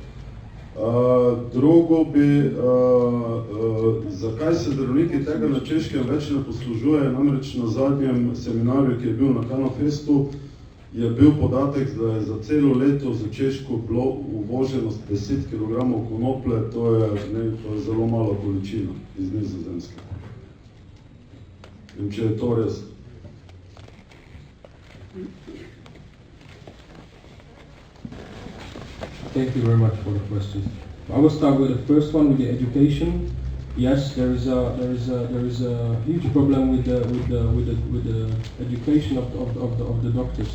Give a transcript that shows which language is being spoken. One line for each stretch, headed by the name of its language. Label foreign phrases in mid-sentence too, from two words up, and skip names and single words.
Slovenian: Drugo bi, zakaj se zdravniki tega na Češkem več ne poslužuje, namreč na zadnjem seminarju, ki je bil na Kanofestu, je bil podatek, da je za celo leto za Češko bilo uvoženo 10 kg konoplje, to je zelo malo količina iz Nizozemske. In če je to res.
English: Thank you very much for the questions. I will start with the first one, with the education. Yes, there is a huge problem with the education of the doctors.